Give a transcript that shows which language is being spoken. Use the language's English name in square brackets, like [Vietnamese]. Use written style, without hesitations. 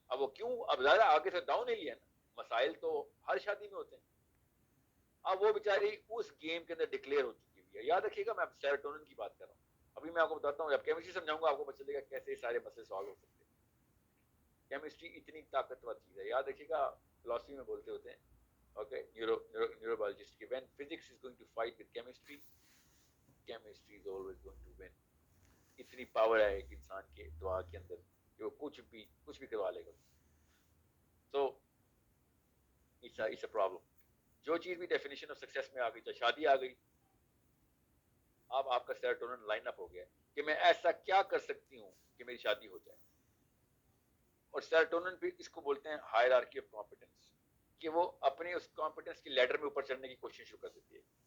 [Urdu] اب وہ کیوں, اب زیادہ آگے سے ڈاؤن ہی لیا نا, مسائل تو ہر شادی میں ہوتے ہیں. اب وہ بیچاری اس گیم کے اندر ڈکلیئر ہو چکی ہوئی ہے. یاد رکھیے گا میں سیروٹونن کی بات کر رہا ہوں. ابھی میں آپ کو بتاتا ہوں, جب کیمسٹری سمجھاؤں گا آپ کو پتہ چلے گا کیسے یہ سارے مسئلے سالو ہو سکتے ہیں. کیمسٹری اتنی طاقتور چیز ہے. یاد رکھیے گا فلاسفی میں بولتے ہوتے ہیں, اوکے, نیوروبیولوجسٹ کی, [English] when physics is going to fight with chemistry, chemistry is always going to win. [Urdu] اتنی پاور ہے ایک انسان کے دعا کے اندر کہ وہ کچھ بھی کروا لے گا. تو [English] it's a problem. [Urdu] جو چیز بھی ڈیفینیشن آف سکسیس میں آ گئی, چاہے شادی آ گئی, اب آپ کا سیروٹونن لائن اپ ہو گیا کہ میں ایسا کیا کر سکتی ہوں کہ میری شادی ہو جائے. اور سیروٹونن بھی اس کو بولتے ہیں ہائرارکی آف کمپیٹنس, کہ وہ اپنے اس کمپیٹنس کی لیڈر میں اوپر چڑھنے کی کوشش شروع کر دیتی ہے.